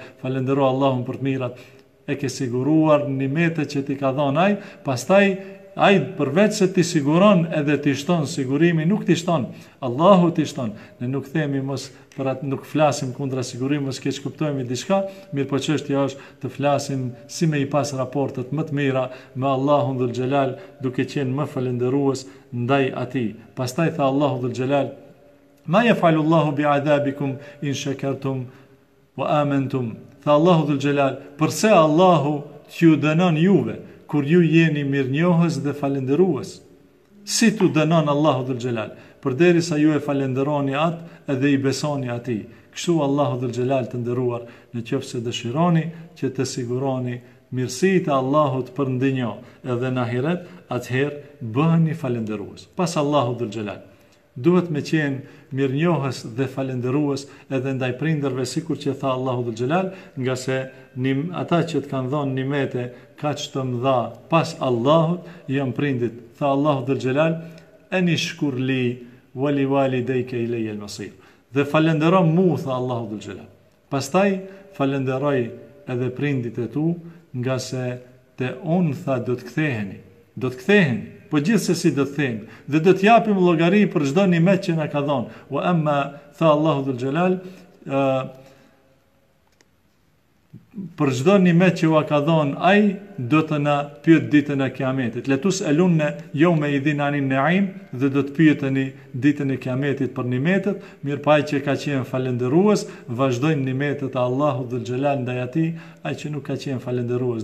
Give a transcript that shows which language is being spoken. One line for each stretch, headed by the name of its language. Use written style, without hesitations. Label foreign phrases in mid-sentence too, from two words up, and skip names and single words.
Albanian: Falendero Allahun për të mirat. E ke siguruar nimetet që t'i ka dhënë ai, pastaj ai përveç se ti siguron edhe ti shton sigurimi, nuk ti shton, Allahu ti shton. Ne nuk themi mos për atë, nuk flasim kundra sigurimit, mos keq kuptojmë diçka, mirë po çështja është të flasim si me i pas raportet më të mira me Allahun dhul xhelal, duke qenë më falendërues ndaj atij. Pastaj tha Allahu dhul xhelal,
Arabic: ما يفعل الله بعذابكم إن شكرتم وآمنتم.
Albanian: Tha Allahu dhul xhelal, përse Allahu t'ju dënon juve kur ju jeni mirënjohës dhe falenderues? Si t'u dënon Allahu dhul xhelal? Përderisa ju e falenderoni atë edhe i besoni atij. Kështu Allahu dhul xhelal të nderuar, në qoftë se dëshironi që të siguroni mirësitë e Allahut për ndinjo edhe në ahiret, atëherë bëheni falenderues. Pas Allahu dhul xhelal, duhet me qenë mirënjohës dhe falenderues edhe ndaj prindërve, sikur që tha Allahu dhul xhelal, nga se ata që të kanë dhënë nimete kaq të mëdha pas Allahut janë prindit.
Arabic: Tha Allahu dhul xhelal, أن اشكر لي ولوالديك إلي المصير.
Albanian: Dhe falendero mu, tha Allahu dhul xhelal. Pastaj falenderoj edhe prindit e tu, nga se te unë tha do të ktheheni, po gjithsesi do të themi, dhe do të japim llogari për çdo nimet që na ka dhënë.
Arabic: وأما
Albanian: tha Allahu dhul Jalal, për çdo nimet që ua ka dhënë ai, do të na pyet ditën e Kiametit.
Arabic: لتسألن يومئذ عن النعيم,
Albanian: dhe do të pyeteni ditën e Kiametit për nimetet, mirëpaj që ka qenë falendërues, vazhdojnë nimetet e Allahut dhul Jalal ndaj atij, ai që nuk ka qenë falendërues.